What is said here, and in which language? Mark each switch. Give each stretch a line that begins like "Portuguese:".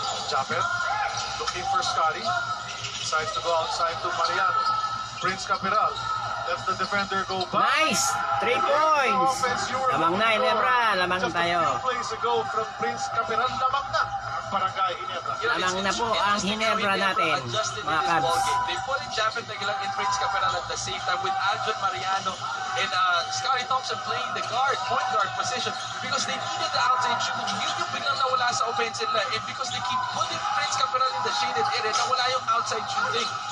English: Japet, looking for Scotty. Decides to go outside to Mariano. Prince Capiral. Lets the defender go back. Nice! 3 points!
Filipino: Lamang na, Ginebra. Lamang
English: Just
Filipino: tayo.
English: a few plays ago from Prince Capiral.
Filipino: Lamang na ang Barangay Ginebra. Lamang na po ang Ginebra natin, mga Cubs.
English: They put in Japet Aguilar and Prince Capiral at the same time with Aljon Mariano and Scotty Thompson playing the point guard position because they needed the outside shooting.
Filipino: Yung biglang nawala sa offense nila
English: and because they keep putting Prince Capiral in the shaded area,
Filipino: nawala yung
English: outside shooting.